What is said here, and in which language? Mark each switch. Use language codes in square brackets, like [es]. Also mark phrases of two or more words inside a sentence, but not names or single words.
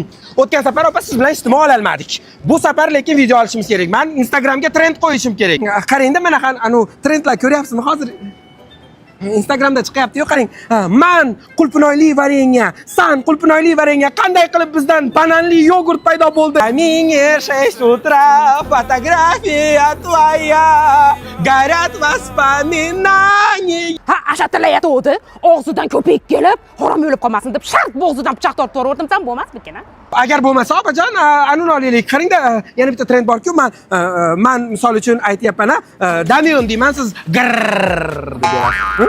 [uz] O'tgan safar opa siz bilan ijtimoiy ola olmadik. Bu safar lekin video olishimiz kerak. Men Instagramga trend qo'yishim kerak. Qarangda mana anu trendlar ko'ryapsizmi hozir? Instagramda chiqyapti-yu, qarang. Man qulpinoyli varenya, san qulpinoyli varenya qanday qilib bizdan bananli yogurt paydo bo'ldi? [ru] Ming шесть утра фотография твоя горят воспоминания. [uz] Ha, ashatlayatdi. Og'zidan ko'pik kelib, harom o'lib qolmasin deb shart bo'g'zidan pichoq tortib yubordim, san bo'lmasmikin, ha? Agar bo'lmasa opajon, anuni olaylik. Qarangda, yana bitta trend borku, men misol uchun aytayapman, Damion deyman, siz grrrr deb berasiz.